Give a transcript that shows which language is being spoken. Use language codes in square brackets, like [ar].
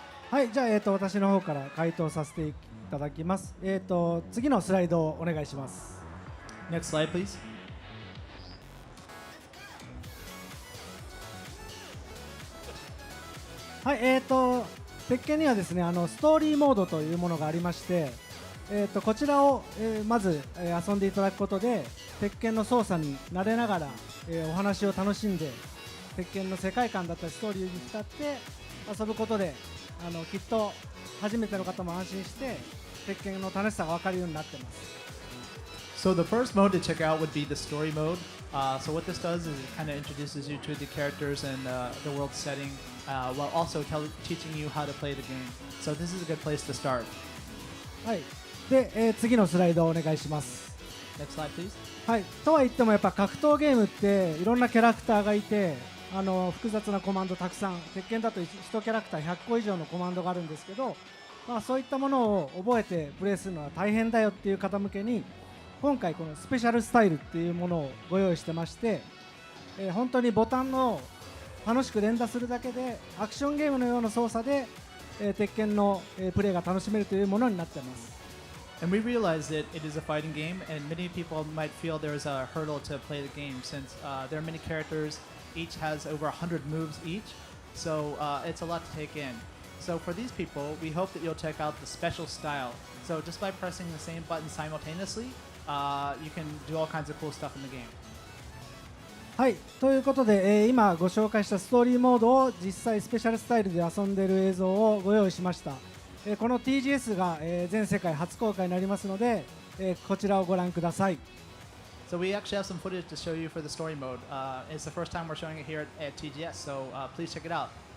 [ja] はい、じゃあ、私の方から回答させていただきます。次のスライドをお願いします。 [en] Next slide, please. [ja] はい、鉄拳にはですね、ストーリーモードというものがありまして、こちらを、まず、遊んでいただくことで、鉄拳の操作に慣れながら、お話を楽しんで、鉄拳の世界観だったりストーリーに浸って遊ぶことで、きっと初めての方も安心して鉄拳の楽しさが分かるようになってます。 [en] So the first mode to check out would be the story mode. So what this does is it kind of introduces you to the characters and the world setting, while also teaching you how to play the game. So this is a good place to start. [ja] はい。で、次のスライドをお願いします。 [en] Next slide, please. [ja] はい。とは言ってもやっぱ格闘ゲームっていろんなキャラクターがいて、複雑なコマンドたくさん、鉄拳だと1キャラクター100個以上のコマンドがあるんですけど、そういったものを覚えてプレイするのは大変だよっていう方向けに、今回このスペシャルスタイルっていうものをご用意してまして、本当にボタンを楽しく連打するだけでアクションゲームのような操作で、鉄拳の、プレイが楽しめるというものになっています。 [en] And we realize that it is a fighting game, and many people might feel there's a hurdle to play the game since there are many characters. Each has over 100 moves each, so it's a lot to take in. So for these people, we hope that you'll check out the special style. So just by pressing the same button simultaneously, you can do all kinds of cool stuff in the game. [ja] はい、ということで、今ご紹介したストーリーモードを実際スペシャルスタイルで遊んでいる映像をご用意しました。この TGS が、全世界初公開になりますので、こちらをご覧ください。 [en] So we actually have some footage to show you for the story mode. It's the first time we're showing it here at TGS, so please check it out.